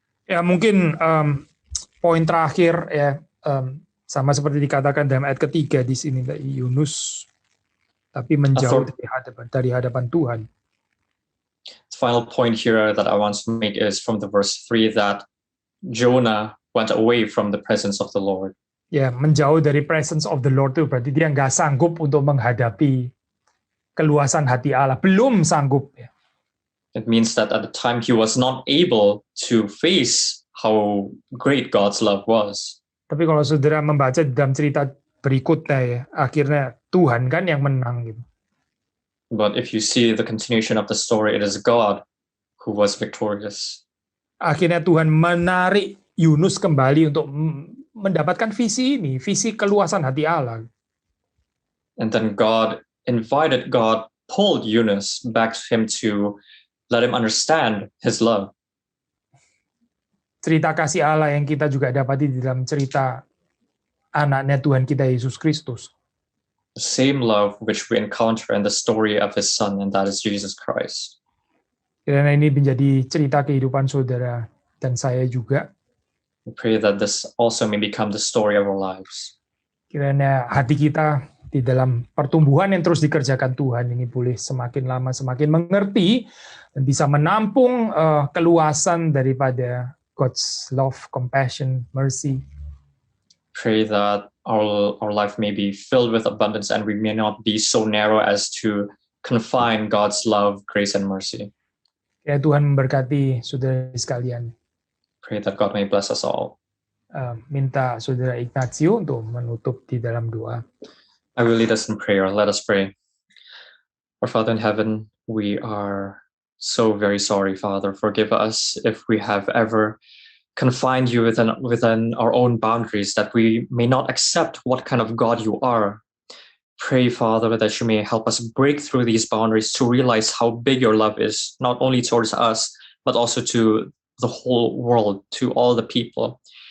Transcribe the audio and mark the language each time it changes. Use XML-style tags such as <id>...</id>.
<id>Ya mungkin poin terakhir ya, sama seperti dikatakan dalam ayat ketiga di sini dari Yunus, tapi menjauh dari hadapan Tuhan.</id> <en>The final point here that I want to make is from the verse 3 that Jonah went away from the presence of the Lord.</en> <id>Ya, menjauh dari</id> <en>presence of the Lord</en> <id>itu berarti dia nggak sanggup untuk menghadapi keluasan hati Allah, belum sanggup ya.</id> <en>It means that at the time he was not able to face how great God's love was.</en> <id>Tapi kalau saudara membaca dalam cerita berikutnya ya, akhirnya Tuhan kan yang menang gitu.</id> <en>But if you see the continuation of the story, it is God who was victorious.</en> <id>Akhirnya Tuhan menarik Yunus kembali untuk mendapatkan visi visi keluasan hati Allah.</id> <en>And then God pulled Yunus back to him to let him understand his love.</en> <id>Cerita kasih Allah yang kita juga dapati di dalam cerita anaknya Tuhan kita Yesus Kristus.</id> <en>The same love which we encounter in the story of his son, and that is Jesus Christ.</en> <id>Karena ini menjadi cerita kehidupan saudara dan saya juga.</id> <en>We pray that this also may become the story of our lives.</en> <id>Kiranya hati kita di dalam pertumbuhan yang terus dikerjakan Tuhan ini boleh semakin lama semakin mengerti dan bisa menampung keluasan daripada</id> <en>God's love, compassion, mercy. Pray that our life may be filled with abundance and we may not be so narrow as to confine God's love, grace, and mercy.</en> <id>Ya Tuhan memberkati saudara sekalian.</id> <en>Pray that God may bless us all.</en> <id>Minta saudara Ignacio untuk menutup di dalam doa.</id> <en>I will lead us in prayer. Let us pray. Our Father in heaven, we are so very sorry, Father. Forgive us if we have ever confined you within our own boundaries, that we may not accept what kind of God you are. Pray, Father, that you may help us break through these boundaries to realize how big your love is, not only towards us, but also to the whole world, to all the people.</en>